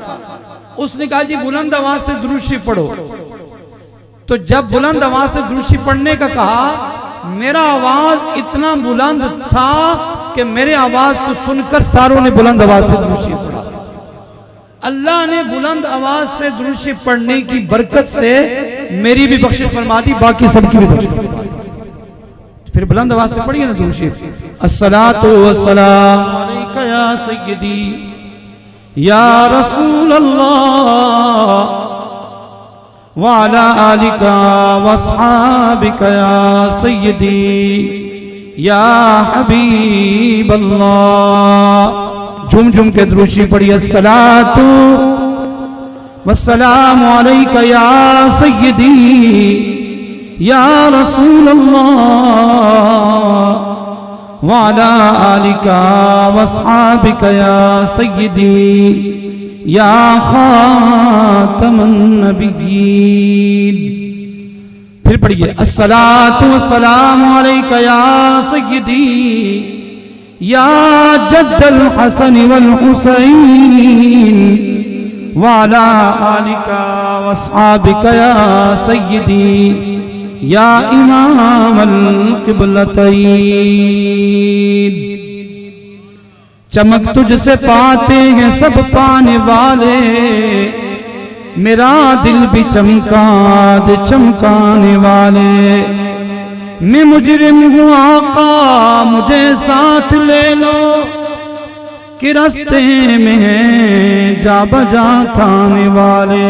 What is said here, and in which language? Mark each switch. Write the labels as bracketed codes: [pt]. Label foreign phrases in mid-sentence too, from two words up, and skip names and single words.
[ur] اس نے کہا جی بلند آواز سے درود شریف پڑھو۔ تو جب بلند آواز سے درود شریف پڑھنے کا کہا، میرا آواز اتنا بلند تھا کہ میرے آواز کو سن کر ساروں نے بلند آواز سے درود شریف پڑھا. اللہ نے بلند آواز سے درود شریف پڑھنے کی برکت سے میری بھی بخشش فرما دی، باقی سب کی بھی بخشش فرما دی. پھر بلند آواز سے پڑھیے نا درود شریف. [ar] الصلاة والسلام عليك يا سيدي يا رسول الله وعلى آلك وأصحابك يا سيدي يا حبيب الله. [ur] جھوم جھوم کے درود شریف پڑھیے. [ar] الصلاة والسلام عليك يا سيدي يا رسول الله وعلى آلك وأصحابك يا سيدي يا خاتم النبيين. [ur] پھر پڑھیے. [ar] الصلاة والسلام عليك يا سيدي يا جد الحسن والحسين وعلى آلك وأصحابك يا سيدي يا إمام القبلتين. [ur] چمک تجھ سے پاتے ہیں سب پانے والے، میرا دل بھی چمکا دے چمکانے والے. میں مجرم ہوں آقا مجھے ساتھ لے لو، کہ راستے میں ہے جا بجا تھانے والے.